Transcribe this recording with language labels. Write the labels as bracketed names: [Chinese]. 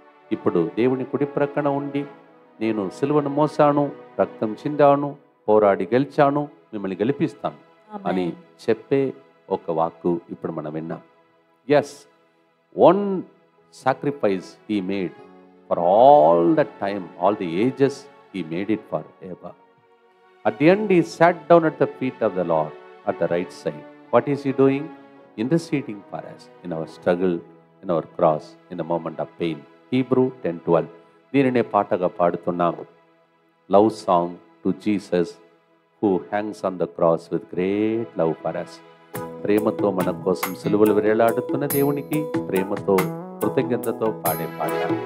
[Telugu] ఇప్పుడు దేవుని కుడి ప్రక్కన ఉండి, నేను సిలువను మోసాను, రక్తం చిందాను, పోరాడి గెలిచాను, మిమ్మల్ని గెలిపిస్తాను అని చెప్పే ఒక వాక్కు ఇప్పుడు మనం విన్నాం. [English] Yes, one sacrifice he made for all the time, all the ages, he made it forever. At the end, he sat down at the feet of the Lord at the right side. What is he doing? Interceding for us in our struggle, in our cross, in the moment of pain. Hebrew 10:12. [Telugu] దీనినే పాటగా పాడుతున్నాం. [English] Love song to Jesus who hangs on the cross with great love for us. [Telugu] ప్రేమతో మన కోసం సిలువలు వేలాడుతున్న దేవునికి ప్రేమతో, కృతజ్ఞతతో పాడే పాట.